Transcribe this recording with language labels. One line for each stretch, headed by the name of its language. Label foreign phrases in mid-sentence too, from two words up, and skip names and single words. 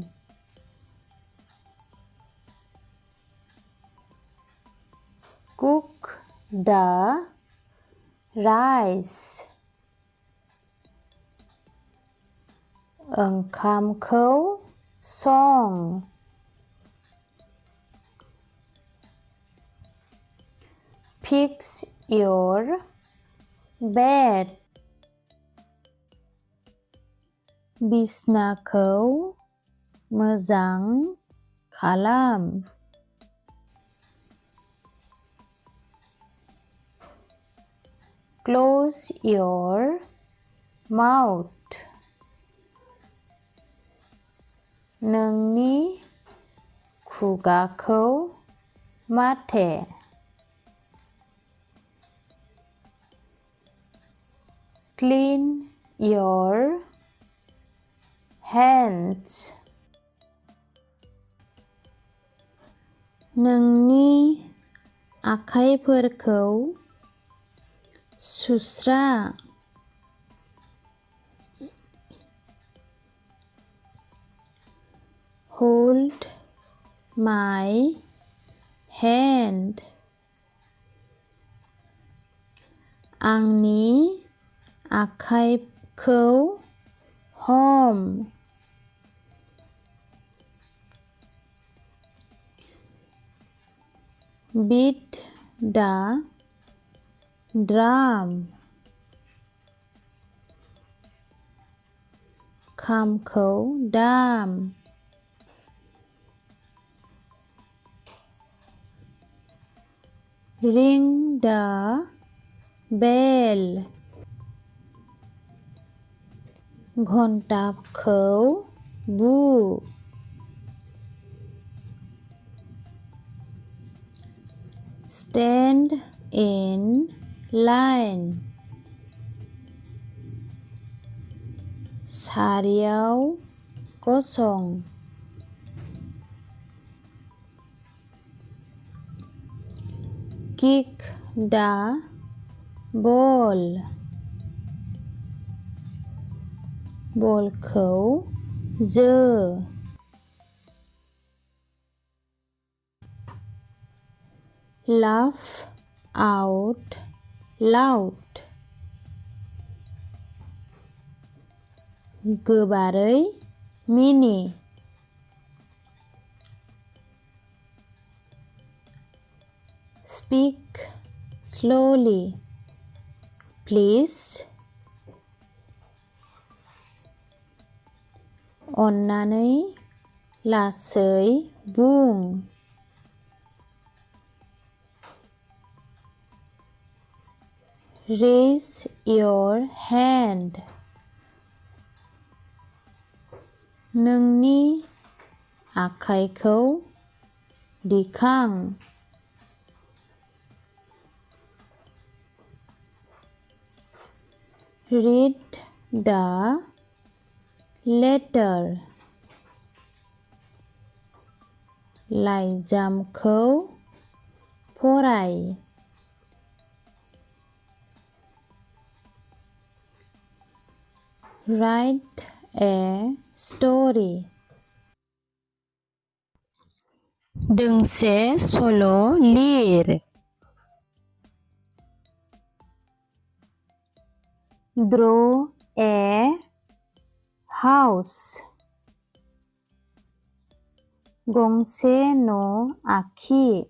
English: cook the rice
Bodo: ओंखामखौ सं
English: fix your bed
Bodo: बिसनाखौ मोजां खालाम
English: close your mouth
Bodo: नोंनि खुगाखौ माथे
English: clean your
Bodo: hands नोंनि आखाइफोरखौ
English: सुस्रा hold my hand
Bodo: आंनि आखाइखौ हम
English: beat the drum
Bodo: खामखौ दाम
English: ring the bell
Bodo: घन्टाखौ बु
English: stand in line
Bodo: सारियाव गसं
English: kick the ball
Bodo: बलखौ जो
English: laugh out loud
Bodo: गोबारै मिनि
English: speak slowly please
Bodo: अन्नानै लासै बुं
English: raise your hand
Bodo: नोंनि आखाइखौ दिखां
English: read the
Bodo: letter लाइजामखौ फराय
English: write a story
Bodo: दोंसे सल' लिर
English: draw a house
Bodo: गंसे न' आखि